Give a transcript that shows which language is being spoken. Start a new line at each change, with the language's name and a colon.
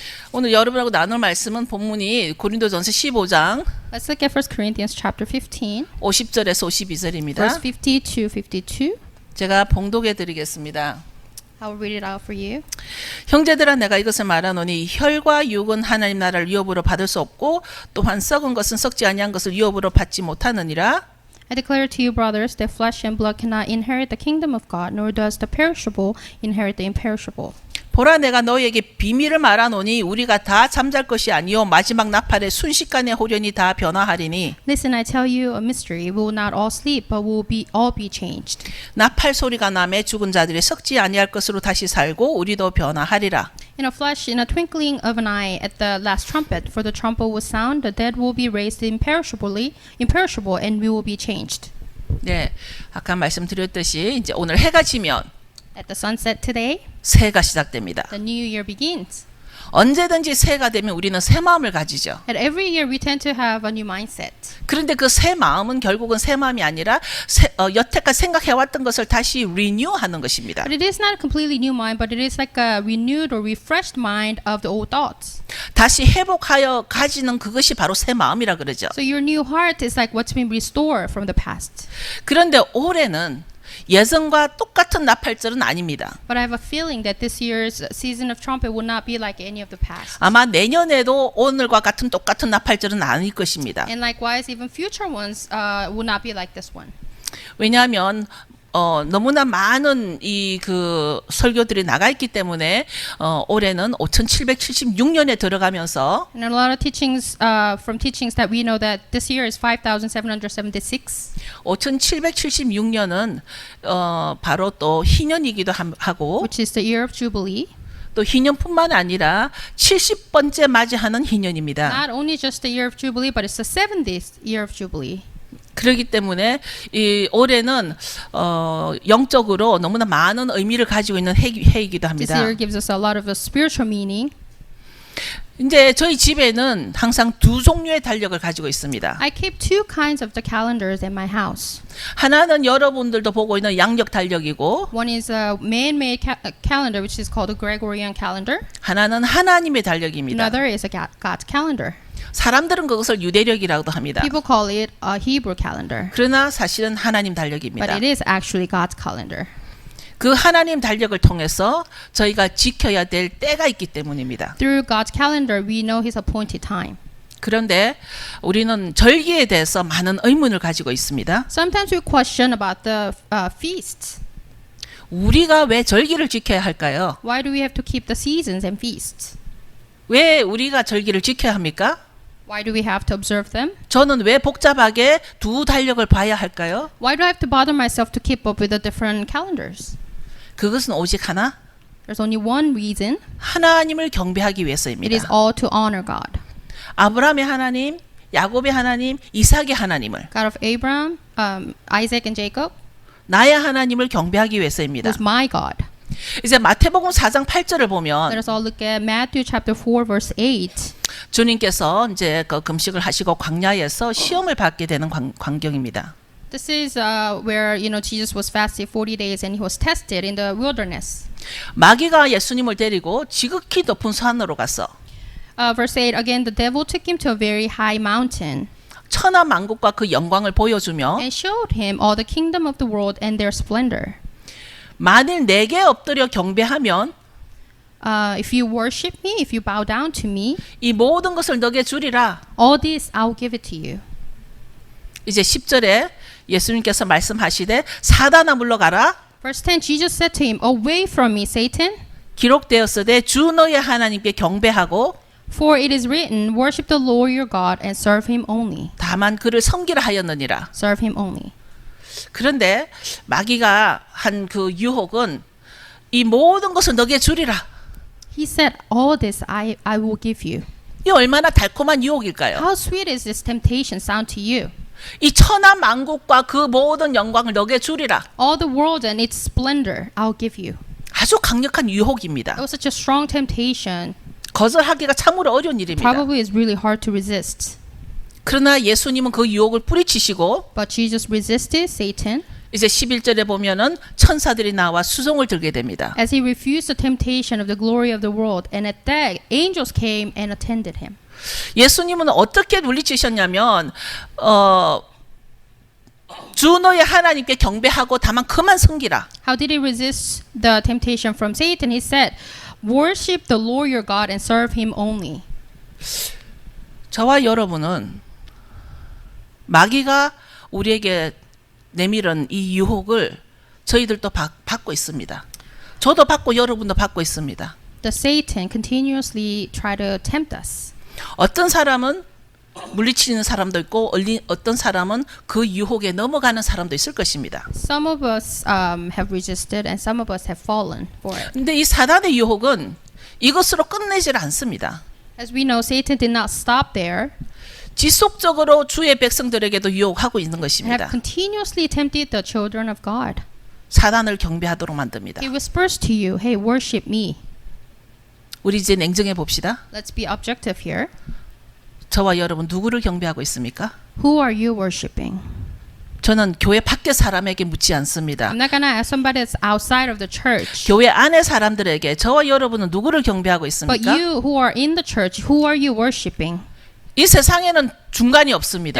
Korean: 오늘 여러분하고 나눌 말씀은 본문이 고린도전서 15장
English: Let's look at 1 Corinthians chapter 15,
Korean: 50절에서 52절입니다.
English: 50 to 52.
Korean: 제가 봉독해 드리겠습니다.
English: I will read it out for you.
Korean: 형제들아, 내가 이것을 말하노니 혈과 육은 하나님 나라를 유업으로 받을 수 없고 또한 썩은 것은 썩지 아니한 것을 유업으로 받지 못하느니라.
English: I declare to you, brothers, that flesh and blood cannot inherit the kingdom of God, nor does the perishable inherit the imperishable.
Korean: 보라, 내가 너희에게 비밀을 말하노니 우리가 다 잠잘 것이 아니요 마지막 나팔에 순식간에 호련히 다 변화하리니.
English: Listen, I tell you a mystery. We will not all sleep, but will all be changed.
Korean: 나팔 소리가 나매 죽은 자들이 썩지 아니할 것으로 다시 살고 우리도 변화하리라.
English: In a flash, in a twinkling of an eye, at the last trumpet, for the trumpet will sound, the dead will be raised imperishable, and we will be changed.
Korean: 네, 아까 말씀드렸듯이 이제 오늘 해가 지면
English: At the sunset today,
Korean: 새해가 시작됩니다.
English: the new year begins.
Korean: 언제든지 새해가 되면 우리는 새 마음을 가지죠.
English: And every year we tend to have a new mindset.
Korean: 그런데 그 새 마음은 결국은 새 마음이 아니라 여태까지 생각해왔던 것을 다시 리뉴하는 것입니다.
English: But it is not a completely new mind, but it is like a renewed or refreshed mind of the old thoughts.
Korean: 다시 회복하여 가지는 그것이 바로 새 마음이라 그러죠.
English: So your new heart is like what's been restored from the past.
Korean: 그런데 올해는 예전과 똑같은 나팔절은 아닙니다.
English: But I have a feeling that this year's season of trumpet will not be like any of the past.
Korean: 아마 내년에도 오늘과 같은 똑같은 나팔절은 아닐 것입니다.
English: And likewise, even future ones will not be like this one.
Korean: 왜냐하면 너무나 많은 이 그 설교들이 나가 있기 때문에 올해는 5776년에 들어가면서
English: And a lot of teachings from teachings that we know that this year is 5,776.
Korean: 5776년은 바로 또 희년이기도 하고
English: Which is the year of Jubilee.
Korean: 또 희년뿐만 아니라 70번째 맞이하는 희년입니다.
English: Not only just the year of Jubilee, but it's the 70th year of Jubilee.
Korean: 그렇기 때문에 이 올해는 영적으로 너무나 많은 의미를 가지고 있는 해이기도
English: This
Korean: 합니다.
English: year gives us a lot of a spiritual meaning.
Korean: 이제 저희 집에는 항상 두 종류의 달력을 가지고 있습니다.
English: I keep two kinds of the calendars in my house.
Korean: 하나는 여러분들도 보고 있는 양력 달력이고
English: One is a man-made calendar, which is called the Gregorian calendar.
Korean: 하나는 하나님의 달력입니다.
English: Another is a God's calendar.
Korean: 사람들은 그것을 유대력이라고도 합니다.
English: People call it a Hebrew calendar,
Korean: 그러나 사실은 하나님
English: but
Korean: 달력입니다.
English: it is actually God's calendar.
Korean: 그 하나님 달력을 통해서 저희가 지켜야 될 때가 있기 때문입니다.
English: Through God's calendar, we know His appointed time.
Korean: 그런데 우리는 절기에 대해서 많은 의문을 가지고 있습니다.
English: Sometimes we question about the feasts.
Korean: 우리가 왜 절기를 지켜야 할까요?
English: Why do we have to keep the seasons and feasts?
Korean: 왜 우리가 절기를 지켜야 합니까?
English: Why do we have to observe them?
Korean: 저는 왜 복잡하게 두 달력을 봐야 할까요?
English: Why do I have to bother myself to keep up with the different calendars?
Korean: 그것은 오직 하나,
English: There's only one reason.
Korean: 하나님을 경배하기
English: It is
Korean: 위해서입니다.
English: all to honor God.
Korean: 아브라함의 하나님, 야곱의 하나님, 이삭의 하나님을,
English: God of Abraham, Isaac and Jacob,
Korean: 나의 하나님을 경배하기 위해서입니다.
English: who's my God.
Korean: 이제 마태복음 4장 8절을 보면
English: Let us all look at Matthew chapter 4 verse 8.
Korean: 주님께서 이제 그 금식을 하시고 광야에서 시험을 받게 되는 광경입니다.
English: This is where Jesus was fasting 40 days and he was tested in the wilderness.
Korean: 마귀가 예수님을 데리고 지극히 높은 산으로 갔어.
English: Verse 8 again, the devil took him to a very high mountain
Korean: 천하 만국과 그 영광을 보여주며
English: and showed him all the kingdom of the world and their splendor.
Korean: 만일 내게 엎드려 경배하면
English: If you worship me, if you bow down to me,
Korean: 이 모든 것을 너게 주리라.
English: all this I'll give it to you.
Korean: 이제 10절에 예수님께서 말씀하시되 사단아 물러가라.
English: Verse 10, Jesus said to him, away from me, Satan,
Korean: 기록되었으되 주 너의 하나님께 경배하고
English: for it is written, worship the Lord your God and serve him only.
Korean: 다만 그를 섬기라 하였느니라.
English: Serve him only.
Korean: 그런데 마귀가 한 그 유혹은 이 모든 것을 너게 주리라.
English: He said, all this I will give you.
Korean: 이 얼마나 달콤한 유혹일까요?
English: How sweet is this temptation sound to you?
Korean: 이 천하 만국과 그 모든 영광을 너게 주리라.
English: All the world and its splendor I'll give you.
Korean: 아주 강력한 유혹입니다.
English: It was such a strong temptation.
Korean: 거절하기가 참으로 어려운 일입니다.
English: Probably is really hard to resist.
Korean: 그러나 예수님은 그 유혹을 뿌리치시고
English: But Jesus resisted Satan
Korean: 이제 11절에 보면은 천사들이 나와 수송을 들게 됩니다.
English: as he refused the temptation of the glory of the world. And at that, angels came and attended him.
Korean: 예수님은 어떻게 물리치셨냐면 주 너의 하나님께 경배하고 다만 그만 섬기라.
English: How did he resist the temptation from Satan? He said, worship the Lord your God and serve him only.
Korean: 저와 여러분은 마귀가 우리에게 내밀은 이 유혹을 저희들도 받고 있습니다. 저도 받고 여러분도 받고 있습니다.
English: The Satan continuously try to tempt us.
Korean: 어떤 사람은 물리치는 사람도 있고 어떤 사람은 그 유혹에 넘어가는 사람도 있을 것입니다.
English: Some of us have resisted and some of us have fallen for it.
Korean: 근데 이 사단의 유혹은 이것으로 끝내질 않습니다.
English: As we know, Satan did not stop there
Korean: 지속적으로 주의 백성들에게도 유혹하고 있는
English: and
Korean: 것입니다.
English: have continuously tempted the children of God.
Korean: 사단을 경배하도록 만듭니다.
English: He whispers to you, hey, worship me.
Korean: 우리 이제 냉정해 봅시다.
English: Let's be objective here.
Korean: 저와 여러분 누구를 경배하고 있습니까?
English: Who are you worshiping?
Korean: 저는 교회 밖의 사람에게 묻지 않습니다.
English: I'm not going to ask somebody that's outside of the church.
Korean: 교회 안의 사람들에게 저와 여러분은 누구를 경배하고
English: But
Korean: 있습니까?
English: you who are in the church, who are you worshiping?
Korean: 이 세상에는 중간이 없습니다.